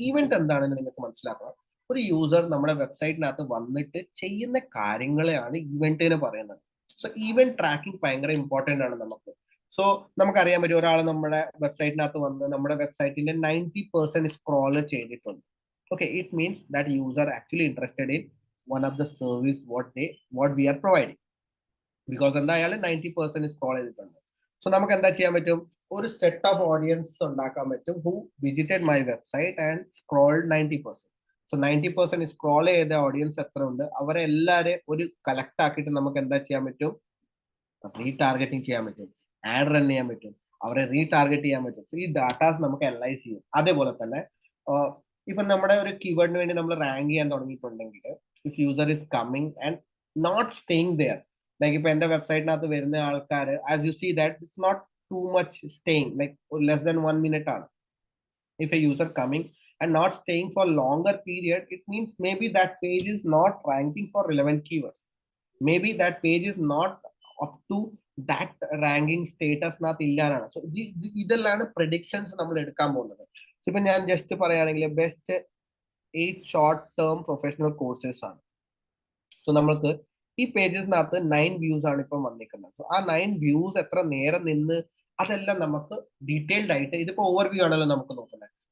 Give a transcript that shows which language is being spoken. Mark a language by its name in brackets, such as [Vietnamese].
[Malayalam] Event എന്താണെന്ന് നിങ്ങൾക്ക് മനസ്സിലാക്കണം. ഒരു യൂസർ നമ്മുടെ വെബ്സൈറ്റിനകത്ത് വന്നിട്ട് ചെയ്യുന്ന കാര്യങ്ങളെയാണ് ഈവന്റ് എന്ന് പറയുന്നത്. സോ ഈവന്റ് ട്രാക്കിംഗ് ഭയങ്കര ഇമ്പോർട്ടന്റ് ആണ് നമുക്ക്. സോ നമുക്കറിയാൻ പറ്റും, ഒരാൾ നമ്മുടെ വെബ്സൈറ്റിനകത്ത് വന്ന് നമ്മുടെ വെബ്സൈറ്റിന്റെ 90% സ്ക്രോൾ ചെയ്തിട്ടുണ്ട്. [English] Okay, it means that user actually interested in one of the service what we are providing, because [Malayalam] എന്താ അയാൾ 90% സ്ക്രോൾ ചെയ്തിട്ടുണ്ട്. സോ നമുക്ക് എന്താ ചെയ്യാൻ പറ്റും, ഒരു സെറ്റ് ഓഫ് ഓഡിയൻസ് ഉണ്ടാക്കാൻ പറ്റും [English] who visited my website and scrolled 90%. [Malayalam] So 90% scroll ചെയ്ത ഓഡിയൻസ് എത്ര ഉണ്ട്, അവരെ എല്ലാവരെയും ഒരു കളക്ട് ആക്കിയിട്ട് നമുക്ക് എന്താ ചെയ്യാൻ പറ്റും, റീടാർഗറ്റിംഗ് ചെയ്യാൻ പറ്റും, ആഡ് റൺ ചെയ്യാൻ പറ്റും, അവരെ റീടാർഗറ്റ് ചെയ്യാൻ പറ്റും. സോ ഈ ഡാറ്റാസ് നമുക്ക് അനലൈസ് ചെയ്യും. അതേപോലെ തന്നെ ഇപ്പൊ നമ്മുടെ ഒരു കീവേഡിന് വേണ്ടി നമ്മൾ റാങ്ക് ചെയ്യാൻ തുടങ്ങിയിട്ടുണ്ടെങ്കിൽ, [English] if user is coming and not staying there, [Malayalam] like ഇപ്പൊ എന്റെ വെബ്സൈറ്റിനകത്ത് വരുന്ന ആൾക്കാർ, [English] as you see that it's not too much staying, [Malayalam] like less than 1 minute ആണ്. [English] If a user coming and not staying for longer period, it means maybe that page is not ranking for relevant keywords. Maybe that page is not up to that ranking status [Malayalam] നാത്ത് ഇല്ലാന്നാണ്. So ഇതെല്ലാം predictions നമ്മൾ എടുക്കാൻ പോകുന്നത്. ഇപ്പൊ ഞാൻ just പറയുകയാണെങ്കിൽ best 8 short term professional courses ആണ്. So നമ്മൾക്ക് ഈ പേജസിനകത്ത് 9 വ്യൂസ് ആണ് ഇപ്പം വന്നിരിക്കുന്നത്. സോ ആ 9 വ്യൂസ് എത്ര നേരം നിന്ന്, അതെല്ലാം നമുക്ക് ഡീറ്റെയിൽഡ് ആയിട്ട്, ഇതിപ്പോ ഓവർവ്യൂ ആണല്ലോ നമുക്ക് നോക്കുന്നത്.